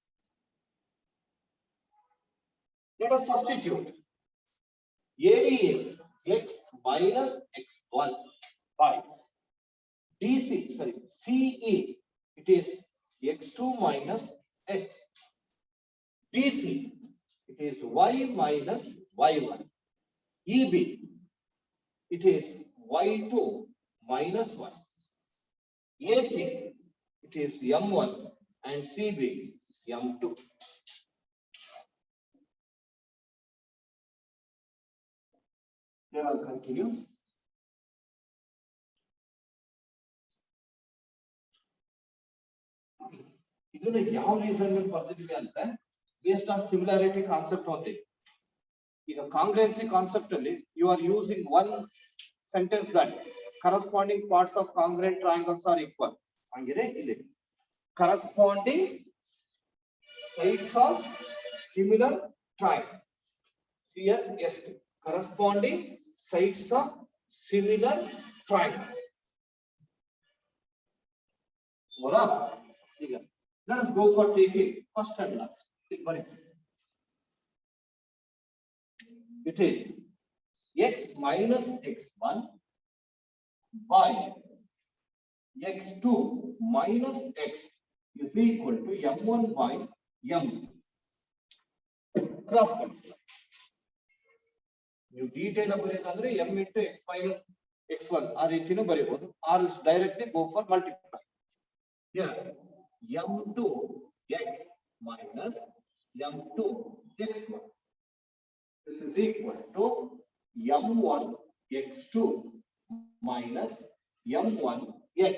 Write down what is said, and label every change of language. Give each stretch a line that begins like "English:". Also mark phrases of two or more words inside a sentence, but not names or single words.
English: Let us substitute. AD is x minus x1 by CE. It is x2 minus x. DC. It is y minus y1. EB. It is y2 minus 1. AC. It is m1 and CB m2. Then I'll continue.
Kannada: ಇದನ್ನ ಯಾವ ರೀಸನ್ ಬರ್ತಿದ್ವಿ ಅಂದ್ರೆ
English: based on similarity concept
Kannada: ಓದಿ.
English: ಈಗ congruency concept ಅಲ್ಲಿ you are using one sentence that corresponding parts of congruent triangles are equal.
Kannada: ಹಂಗಿದೆ ಇಲ್ಲಿ
English: corresponding sides of similar triangle CSST, corresponding sides of similar triangles. Let us go for taking first and last. It is x minus x1 by x2 minus x is equal to m1 by m. Cross multiply. You detail ಬರೆಯೋದಾದ್ರೆ m into x minus x1
Kannada: ಆ ರೀತಿನೂ ಬರೆಯಬಹುದು,
English: or else directly go for multiply. Here m2 x minus m2 x1, this is equal to m1 x2 minus m1 x.